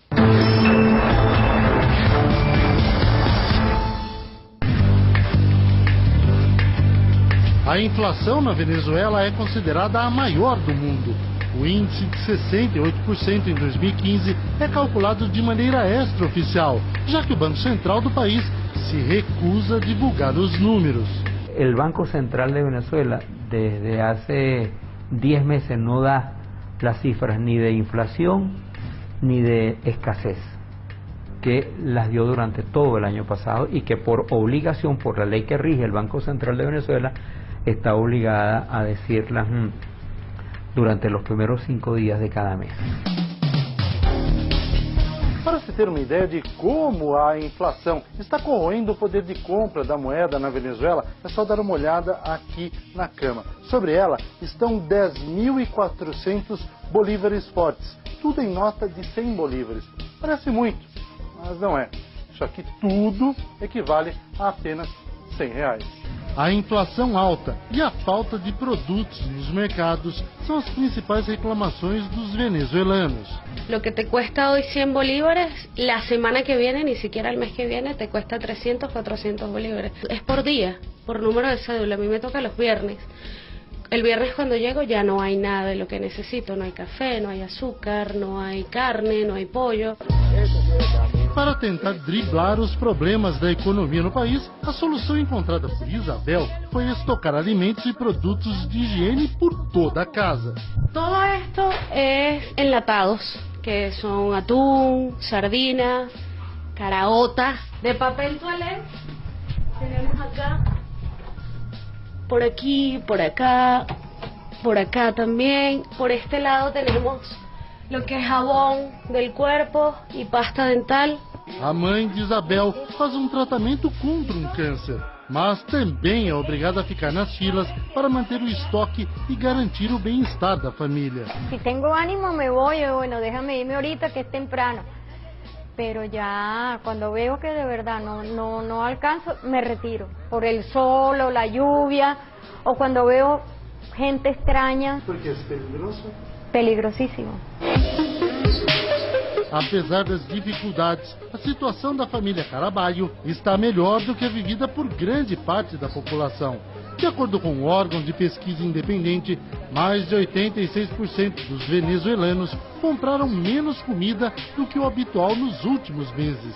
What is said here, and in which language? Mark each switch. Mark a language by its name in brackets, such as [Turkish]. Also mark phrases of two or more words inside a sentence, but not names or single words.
[Portuguese] A inflação na Venezuela é considerada a maior do mundo. O índice de 68% em 2015 é calculado de maneira extraoficial, já que o Banco Central do país se recusa a divulgar os números. [Spanish] El Banco Central de Venezuela desde hace 10 meses no da las cifras ni de inflación ni de escasez, que las dio durante todo el año pasado y que por obligación, por la ley que rige el Banco Central de Venezuela, está obligada a decirlas durante los primeros 5 días de cada mes. [Portuguese] Para se ter uma ideia de como a inflação está corroendo o poder de compra da moeda na Venezuela, é só dar uma olhada aqui na cama. Sobre ela estão 10.400 bolívares fortes, tudo em nota de 100 bolívares. Parece muito, mas não é. Isso aqui tudo equivale a apenas R$100. A inflação alta e a falta de produtos nos mercados são as principais reclamações dos venezuelanos. [Spanish] Lo que te cuesta hoy 100 bolívares, la semana que viene, ni siquiera el mes que viene, te cuesta 300, 400 bolívares. Es por día, por número de cédula. A mí me toca los viernes. El viernes cuando llego ya no hay nada de lo que necesito. No hay café, no hay azúcar, no hay carne, no hay pollo. [Portuguese] Para tentar driblar os problemas da economia no país, a solução encontrada por Isabel foi estocar alimentos e produtos de higiene por toda a casa. [Spanish] Todo esto es enlatados, que son atún, sardina, caraotas, de papel toalé. Tenemos acá, por aquí, por acá también. Por este lado tenemos lo que es jabón del cuerpo e pasta dental. [Portuguese] A mãe de Isabel faz tratamento contra câncer, mas também é obrigada a ficar nas filas para manter o estoque e garantir o bem-estar da família. [Spanish] Si tengo ánimo me voy, bueno, déjame irme ahorita que es temprano. Pero ya cuando veo que de verdad no alcanzo, me retiro. Por el sol o la lluvia, o cuando veo gente extraña. Porque es peligroso. Peligrosíssimo. [Portuguese] Apesar das dificuldades, a situação da família Caraballo está melhor do que a vivida por grande parte da população. De acordo com um órgão de pesquisa independente, mais de 86% dos venezuelanos compraram menos comida do que o habitual nos últimos meses.